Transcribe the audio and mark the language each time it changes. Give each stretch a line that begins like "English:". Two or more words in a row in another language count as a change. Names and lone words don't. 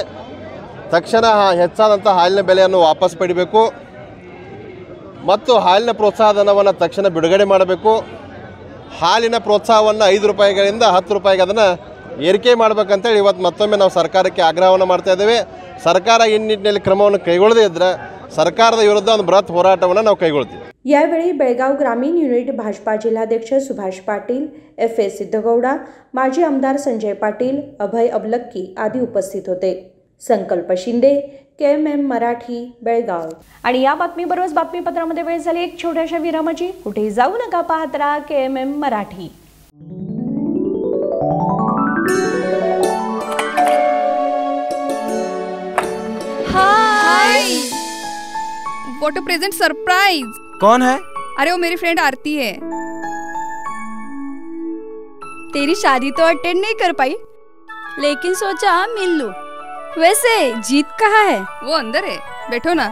Kannada: ತಕ್ಷಣ ಹೆಚ್ಚಾದಂಥ ಹಾಲಿನ ಬೆಲೆಯನ್ನು ವಾಪಸ್ ಪಡಿಬೇಕು ಮತ್ತು ಹಾಲಿನ ಪ್ರೋತ್ಸಾಹಧನವನ್ನು ತಕ್ಷಣ ಬಿಡುಗಡೆ ಮಾಡಬೇಕು। ಹಾಲಿನ ಪ್ರೋತ್ಸಾಹವನ್ನು 5 ರೂಪಾಯಿಗಳಿಂದ 10 ರೂಪಾಯಿಗೆ ಅದನ್ನು ಏರಿಕೆ ಮಾಡಬೇಕಂತೇಳಿ ಇವತ್ತು ಮತ್ತೊಮ್ಮೆ ನಾವು ಸರ್ಕಾರಕ್ಕೆ ಆಗ್ರಹವನ್ನು ಮಾಡ್ತಾ ಇದ್ದೇವೆ। ಸರ್ಕಾರ ಈ ನಿಟ್ಟಿನಲ್ಲಿ ಕ್ರಮವನ್ನು ಕೈಗೊಳ್ಳದೇ ಇದ್ದರೆ ಸರ್ಕಾರದ ವಿರುದ್ಧ ಒಂದು ಬೃಹತ್ ಹೋರಾಟವನ್ನು ನಾವು ಕೈಗೊಳ್ತೀವಿ।
Marathi: यावेळी बेळगाव ग्रामीण युनिट भाजपा जिल्हाध्यक्ष सुभाष पाटील, FA सिद्धगौडा, माजी आमदार संजय पाटील, अभय अबलक्की आदी उपस्थित होते। संकल्प शिंदे, KMM मराठी, बेळगाव। आणि या बातमीबरोबरच बातमीपत्रामध्ये वेळ झाली एक छोट्याशा विरामाची। कुठेही जाऊ नका, पाहत राहा KMM मराठी।
English: हाय, What a present surprise.
Hindi: कौन है? अरे वो मेरी फ्रेंड आरती है। तेरी शादी तो अटेंड नहीं कर पाई, लेकिन सोचा मिल लूं। वैसे जीत कहाँ है? वो अंदर है, बैठो ना।